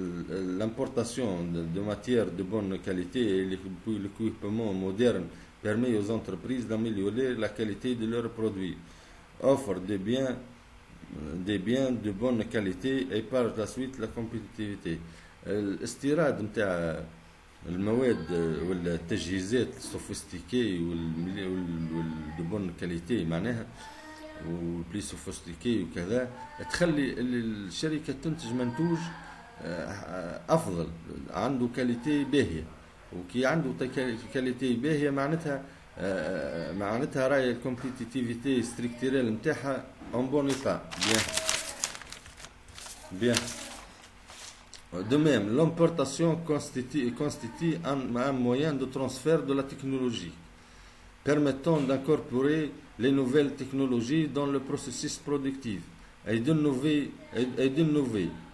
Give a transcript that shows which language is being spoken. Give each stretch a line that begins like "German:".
French: L'importation de matières de bonne qualité et l'équipement moderne permet aux entreprises d'améliorer la qualité de leurs produits, offre des biens de bonne qualité et par la suite la compétitivité.
Arabic: الاستيراد نتاع المواد والتجهيزات السوفيستيكي والدو بون كاليتي معناها والبلي سوفيستيكي وكذا تخلي الشركة تنتج منتوج أفضل عنده كاليتي باهية، وكي عنده كاليتي باهية معناتها راهي الكومبيتيتيفيتي ستركتورال نتاعها
French: en bon état. Bien. Bien. De même, l'importation constitue un moyen de transfert de la technologie, permettant d'incorporer les nouvelles technologies dans le processus productif et d'innover.